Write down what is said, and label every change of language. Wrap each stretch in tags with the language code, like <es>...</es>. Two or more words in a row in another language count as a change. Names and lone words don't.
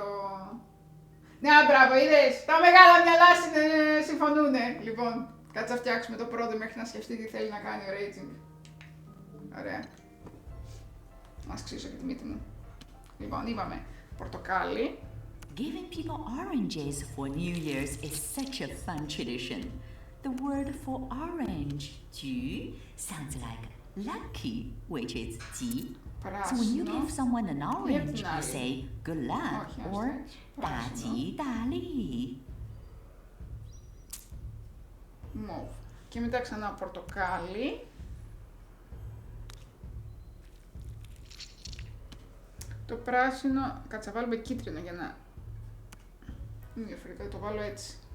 <el>Ναι, μπράβο, είδες, τα μεγάλα μυαλά συμφωνούνε. Λοιπόν, κάτσε να φτιάξουμε το πρώτο μέχρι να σκεφτεί τι θέλει να κάνει ο Raging. Ωραία. Να σκίσω και τη μύτη μου. Λοιπόν, είπαμε πορτοκάλι.</el> <en>Giving people oranges for New Year's is such a fun tradition. The word for orange, 猪, sounds like lucky, which is 鸡. So when you give someone an orange, you say good luck or</en> <zh>大吉大利.</zh> <en>Mauve.</en> <el>Και μετά ξανά πορτοκάλι. Το πράσινο, κάτσε να βάλουμε κίτρινο για να είναι διαφορετικά, το βάλω έτσι.</el>